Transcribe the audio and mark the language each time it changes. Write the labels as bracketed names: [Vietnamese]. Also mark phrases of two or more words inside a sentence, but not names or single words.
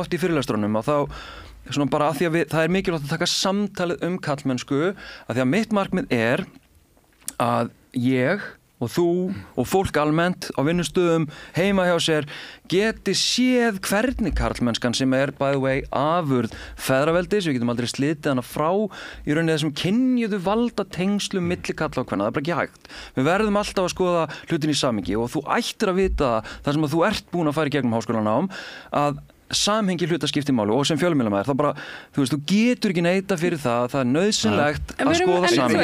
[Icelandic] oft í fyrirlestrunum, að þá svona bara að því að það er mikilvægt að taka samtalið karlmennsku, að því að mitt markmið er að ég og þú og fólk almennt á vinnustöðum heima hjá sér geti séð hvernig karlmennskan sem er [English] by the way [Icelandic] afurð feðraveldis, við getum aldrei slitið hana frá í rauninni þessum kynjuðu valda tengslum milli karla og kvenna, það er bara ekki hægt. Við verðum alltaf að skoða hlutin í samhengi og þú ættir að vita það sem að þú ert búin að fara í gegnum háskólanám að samhengi hluta skiptir máli og sem fjölmiðlamaður þá bara, þú veist, þú getur ekki neita fyrir það er nauðsynlegt að skoða samhengi.